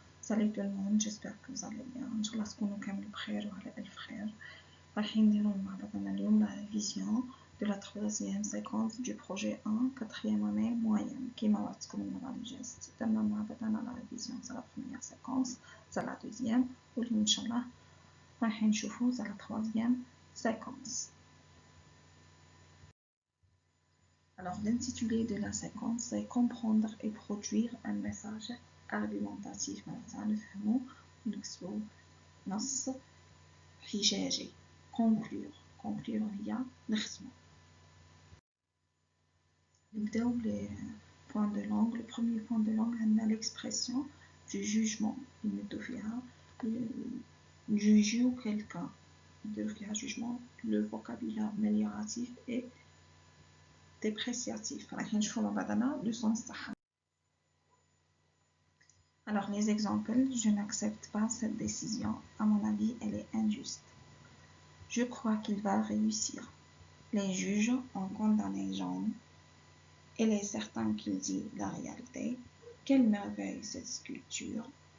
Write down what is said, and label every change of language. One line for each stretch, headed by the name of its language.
French: Salut tout le monde, j'espère que vous allez bien.
Arabic: Inch'Allah تكونوا كامل بخير وعلى ألف خير. رايحين نديرو مع بعضنا اليوم
French: la révision de la troisième séquence du projet 1, quatrième année moyenne.
Arabic: كيما وعدتكم المرة اللي جات درنا مع بعضنا
French: la révision
Arabic: تاع
French: la première séquence
Arabic: تاع
French: la deuxième
Arabic: واليوم إن شاء الله رايحين نشوفو تاع
French: la troisième séquence. Alors, l'intitulé de la séquence, c'est comprendre et produire un message argumentatif.
Arabic: معناتها نفهمو ونكتبو نص حجاجي. conclure هي نختمو. نبداو
French: les points de langue. Le premier point de langue
Arabic: عندنا
French: l'expression du jugement.
Arabic: نمدو فيها
French: juger quelqu'un.
Arabic: نديرو فيها jugement.
French: Le vocabulaire amélioratif et dépréciatif.
Arabic: رايحين نشوفو مع بعضنا
French: le sens
Arabic: تاعها.
French: Alors les exemples, je n'accepte pas cette décision, à mon avis elle est injuste. Je crois qu'il va réussir. Les juges ont condamné Jean. Il est certain qu'il dit la réalité. Quelle merveille cette sculpture.